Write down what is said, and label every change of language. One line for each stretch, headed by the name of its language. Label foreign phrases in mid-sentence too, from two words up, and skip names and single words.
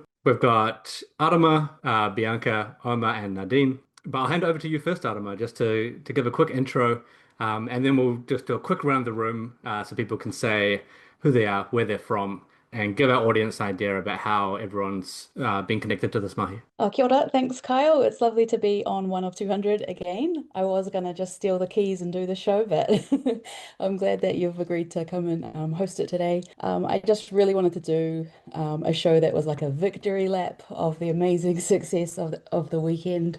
English: We've got Arama, Bianca, Omar, and Nadine. But I'll hand over to you first, Arama, just to give a quick intro, and then we'll just do a quick round the room so people can say who they are, where they're from, and give our audience an idea about how everyone's been connected to this mahi.
Māori: Kia ora,
English: thanks Kyle. It's lovely to be on 1 of 200 again. I was going to just steal the keys and do the show, but I'm glad that you've agreed to come and host it today. I just really wanted to do a show that was like a victory lap of the amazing success of the weekend.